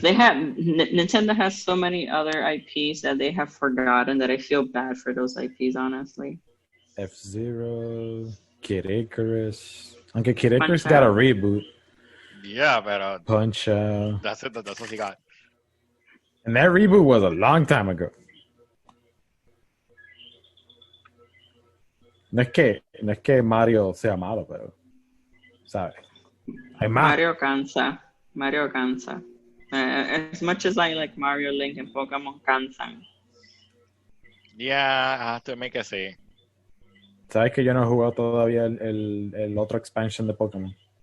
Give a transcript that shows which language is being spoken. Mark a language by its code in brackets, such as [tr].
[en] They have Nintendo has so many other IPs that they have forgotten that I feel bad for those IPs, honestly. F-Zero, Kid Icarus. [es] Aunque [en] Kid Icarus got a reboot. Yeah, but Punch Out. that's it. That's what he got. And that reboot was a long time ago. [es] No es que Mario sea malo, pero ¿sabes? Hay más. Mario cansa. [en] As much as I like Mario, Link, and Pokemon cansan. Yeah, I have to make a say. [es] ¿Sabes que yo no he jugado todavía el otro expansion de Pokémon?